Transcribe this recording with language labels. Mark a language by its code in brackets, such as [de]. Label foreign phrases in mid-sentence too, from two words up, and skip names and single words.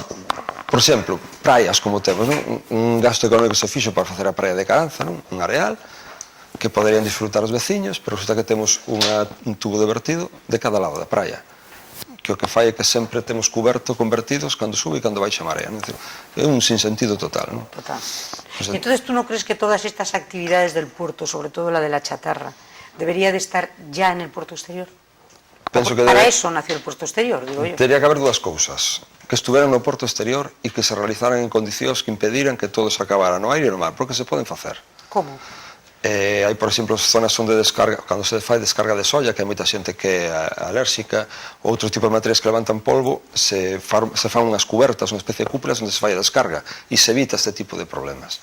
[gl] Por exemplo, praias como temos, non? Un gasto económico se fixo para facer a praia de Caranza, non? Un areal, que poderían disfrutar os veciños, pero resulta que temos un tubo de vertido de cada lado da praia, que o que fai é que sempre temos convertidos cando sube e cando baixa a marea, non? É un sinsentido total, non? Total. [es] Entonces, ¿tú no crees que todas estas actividades del puerto, sobre todo la de la chatarra, debería de estar ya en el puerto exterior? [gl] Penso que [es] para eso nació el puerto exterior, digo yo. [gl] Tería que haber dúas cousas, que estuveran no porto exterior e que se realizaran en condicións que impediran que todo se acabara no aire e no mar, porque se poden facer. Como? Hai, por exemplo, zonas onde descarga, cando se fai descarga de solla, que hai moita xente que é alérxica, outro tipo de materiais que levantan polvo, se fan unhas cubertas, unha especie de cúpulas onde se fai a descarga e se evita este tipo de problemas.